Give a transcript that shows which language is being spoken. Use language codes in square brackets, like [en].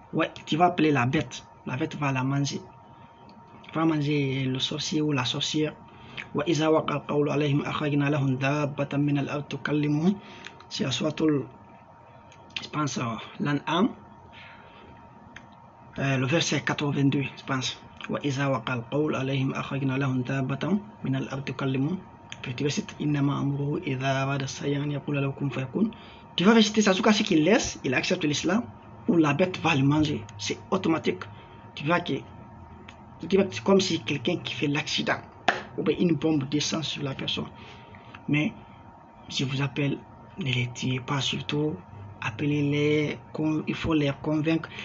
[fr] Ouais, tu vas appeler la bête. La bête va la manger. Va manger le sorcier ou la sorcière. [ar] وَإِذَا وَقَعَ الْقَوْلُ عَلَيْهِمْ أَخْرَجْنَا لَهُمْ دَابَّةً مِنَ الْأَرْضِ تُكَلِّمُهُمْ. [fr] C'est la sourate, je pense, l'An'am, le verset 82, je pense. [ar] وَإِذَا وَقَعَ الْقَوْلُ عَلَيْهِمْ أَخْرَجْنَا لَهُمْ دَابَّةً مِنَ الْأَرْضِ تُكَلِّمُهُمْ. [fr] Puis tu vas réciter [ar] إِنَّمَا أَمْرُهُ إِذَا أَرَادَ شَيْئًا أَنْ يَقُولَ لَهُ كُن فَيَكُونُ. [fr] Tu vas réciter ça jusqu'à ce qu'il laisse, il accepte l'islam, ou la bête va le manger. C'est automatique. Tu vois que c'est comme si quelqu'un qui fait l'accident, ou bien une bombe descend sur la personne. Mais je vous appelle, ne les tuez pas surtout, appelez-les, il faut les convaincre.